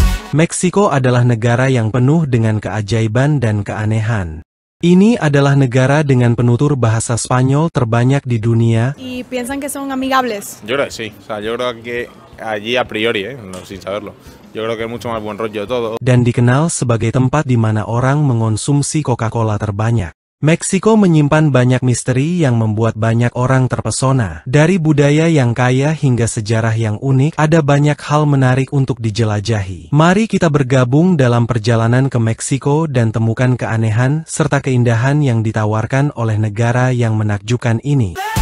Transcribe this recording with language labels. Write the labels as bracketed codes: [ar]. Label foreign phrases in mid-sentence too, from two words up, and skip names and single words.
[id] Meksiko adalah negara yang penuh dengan keajaiban dan keanehan. Ini adalah negara dengan penutur bahasa Spanyol terbanyak di dunia. [es] ¿Y piensan que son amigables? Yo creo que sí. O sea, yo creo que allí a priori, no, sin saberlo, yo creo que es mucho más buen rollo todo. [id] Dan dikenal sebagai tempat di mana orang mengonsumsi Coca-Cola terbanyak. Meksiko menyimpan banyak misteri yang membuat banyak orang terpesona. Dari budaya yang kaya hingga sejarah yang unik, ada banyak hal menarik untuk dijelajahi. Mari kita bergabung dalam perjalanan ke Meksiko dan temukan keanehan serta keindahan yang ditawarkan oleh negara yang menakjubkan ini.